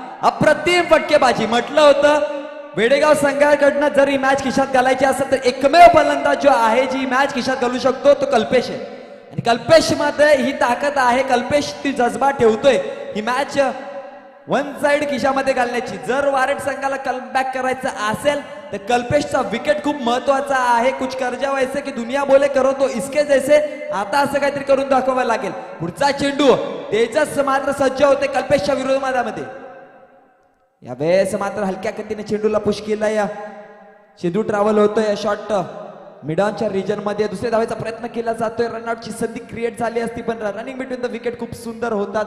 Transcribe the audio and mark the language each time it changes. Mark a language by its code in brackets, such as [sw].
[mr] अप्रतिम फटकेबाजी. म्हटलं होतं वेडेगाव संघाकडनं जर ही मॅच खिशात घालायची असेल तर एकमेव फलंदाज जो आहे जी मॅच खिशात घालू शकतो तो कल्पेश आहे. आणि कल्पेश मध्ये ही ताकद आहे. कल्पेश ती जज्बा ठेवतोय ही मॅच वन साइड खिशामध्ये घालण्याची. जर वारेट संघाला कमबॅक करायचं असेल तर कल्पेशचा विकेट खूप महत्वाचा आहे. [hi] कुछ कर जाओ ऐसे की दुनिया बोले करो तो इसके जैसे. [mr] आता असं काहीतरी करून दाखवावं लागेल. पुढचा चेंडू तेजस मात्र सज्ज होते कल्पेशच्या विरोधामध्ये. यावेळेस मात्र हलक्या गतीने चेंडूला पुश केला. या चेंडू ट्रॅव्हल होतोय शॉर्ट मिडॉनच्या रिजन मध्ये. दुसऱ्या धावेचा प्रयत्न केला जातोय. रनआउटची संधी क्रिएट झाली असती पण रनिंग बिटवीन द विकेट खूप सुंदर होता.